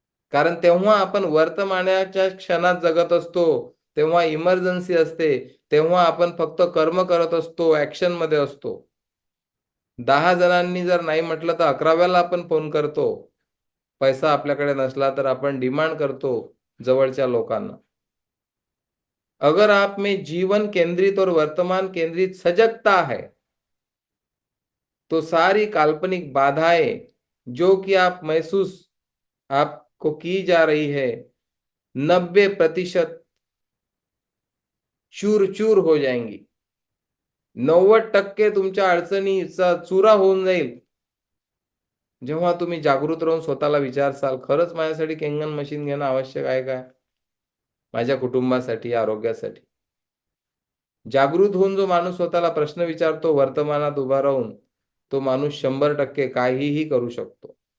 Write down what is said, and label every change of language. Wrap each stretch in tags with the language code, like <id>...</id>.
<mr>कारण तेव्हा आपण वर्तमानाच्या क्षणात जगत असतो. तेव्हा इमर्जन्सी असते. तेव्हा आपण फक्त कर्म करत असतो, ॲक्शनमध्ये असतो. 10 जणांनी जर नाही म्हटलं तर 11व्याला आपण फोन करतो. पैसा आपल्याकडे नसला तर आपण डिमांड करतो जवळच्या लोकांना.</mr> <hi>अगर आप में जीवन केंद्रित और वर्तमान केंद्रित सजगता है, तो सारी काल्पनिक बाधाएं जो कि आप महसूस आपको की जा रही है, 90% चूर-चूर हो जाएंगी.</hi> <mr>90% तुमच्या अडचणीचा चुरा होऊन जाईल. जेव्हा तुम्ही जागृत राहून स्वतःला विचारसाल, खरंच माझ्यासाठी केंगन मशीन घेणं आवश्यक आहे का? माझ्या कुटुंबासाठी, आरोग्यासाठी. जागृत होऊन जो माणूस स्वतःला प्रश्न विचारतो वर्तमानात उभा राहून, तो माणूस 100% काहीही करू शकतो.</mr>